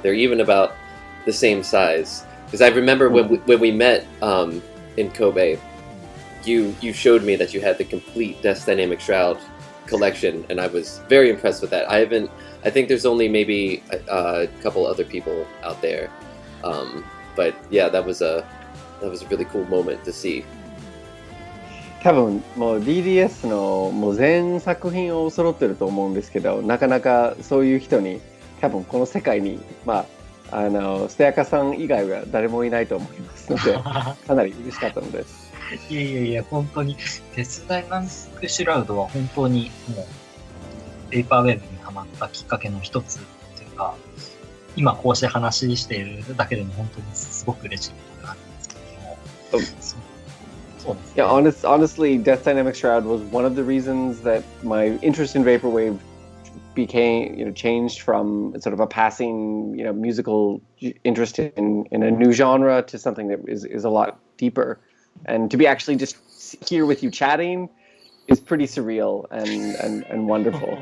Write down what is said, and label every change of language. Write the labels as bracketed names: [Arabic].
[English] They're even about the same size. Because I remember when we met in Kobe, you showed me that you had the complete Death Dynamic Shroud collection, and I was very impressed with that. I think there's only maybe a couple other people out there. But yeah, that was a really cool moment to see. [Japanese] 多分もう DDS のもう全作品を揃ってると思うんですけど、なかなかそういう人に多分この世界にまあステアカさん以外は誰もいないと思いますので、かなり嬉しかったのです。いや本当にデスダイナミックシュラウドは本当にもうペーパーウェーブにハマったきっかけの一つというか。今こうして話しているだけでも本当にすごく嬉しいことがあるんですけども、そうですね。 [English] Yeah, honestly, Death Dynamic Shroud was one of the reasons that my interest in vaporwave became, changed from sort of a passing, musical interest in a new genre to something that is a lot deeper. And to be actually just here with you chatting is pretty surreal and wonderful.